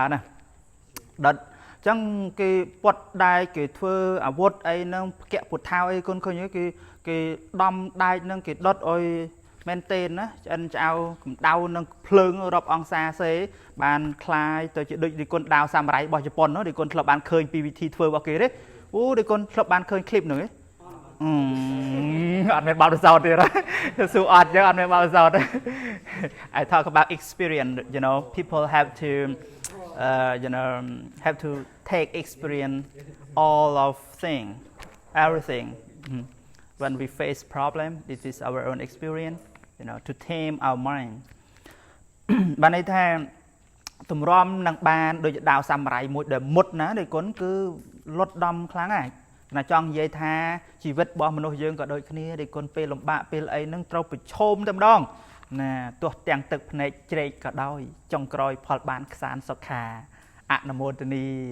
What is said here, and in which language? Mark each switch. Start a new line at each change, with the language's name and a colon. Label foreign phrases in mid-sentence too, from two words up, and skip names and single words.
Khmer: ណាដុតអញ្ចឹងគេពុតដែកគេធ្វើអាវុធអីហ្នឹងភក្តពុទ្ធោអីគុណឃើញគេដំដែកហ្នឹងគេដុតឲ្យមែនទេណាឆ្អិនឆ្អៅកម្ដៅនឹងភ្លើងរាប់អង្សាសេបានคลายទៅជាដូចគុណដាវសាមរ៉ៃរបស់ជប៉ុននោះដូចគុណធ្លាប់បានឃើញពីវិធីធ្វើរបស់គេទេអូដូចគុណធ្លាប់បានឃើញคลิปហ្នឹង អត់មានបទពិសោធន៍ទេសួរអត់ចឹងអត់មានបទពិសោធន៍ទេ
English: I talk about experience you know people have to have to take experience all of everything when we face problem this is our own experience you know to tame our mind
Khmer: បានន័យថាទម្រាំនឹងបានដូចដាវសាមរ៉ៃមួយដែលមុតណាដូចគុណគឺលត់ដំខ្លាំងហើយណាចង់និយាយថាជីវិតរបស់មនុស្សយើងក៏ដូចគ្នាដូចគុណពេលលំបាកពេលអីហ្នឹងត្រូវប្រឈមតែម្ដងណាទោះទាំងទឹកភ្នែកជ្រែកក៏ដោយចុងក្រោយផលបានខ្សានសុខាអនុមោទនី